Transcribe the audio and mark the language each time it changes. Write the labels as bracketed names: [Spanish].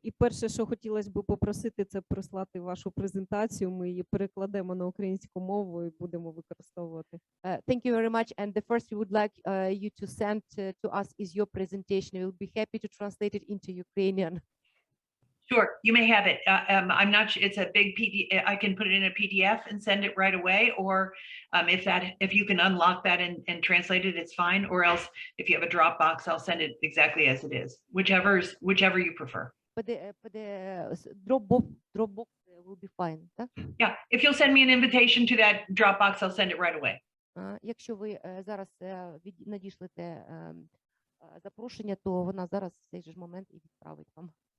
[Ukrainian] І перше, що хотілося б попросити, це прислати вашу презентацію. Ми її перекладемо на українську мову і будемо використовувати. [English] Thank you very much. And the first we would like you to send to us is your presentation. We'll be happy to translate it into Ukrainian. Sure, you may have it. I'm not sure, it's a big PDF. I can put it in a PDF and send it right away, or if you can unlock that and translate it, it's fine. Or else, if you have a Dropbox, I'll send it exactly as it is. Whichever you prefer. But the Dropbox will be fine, [Ukrainian] так? [English] Yeah, if you'll send me an invitation to that Dropbox, I'll send it right away. [Ukrainian] Якщо ви зараз надішлете запрошення, то вона зараз в цей же момент і відправить вам.